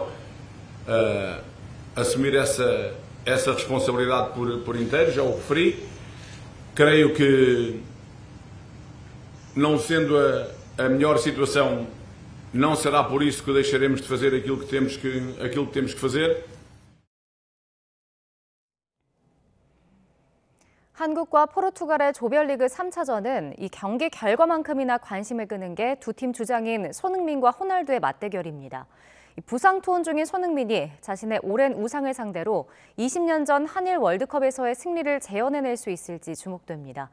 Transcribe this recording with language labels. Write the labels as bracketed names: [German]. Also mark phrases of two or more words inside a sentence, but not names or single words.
[Portuguese] Assumir essa responsabilidade por inteiro, já o referi. Creio que, não sendo a melhor situação, não será por isso que deixaremos de fazer aquilo que temos que fazer. [Korean] 한국과 포르투갈의 조별리그 3차전은 이 경기 결과만큼이나 관심을 끄는 게 두 팀 주장인 손흥민과 호날두의 맞대결입니다. 부상 투혼 중인 손흥민이 자신의 오랜 우상을 상대로 20년 전 한일 월드컵에서의 승리를 재현해낼 수 있을지 주목됩니다.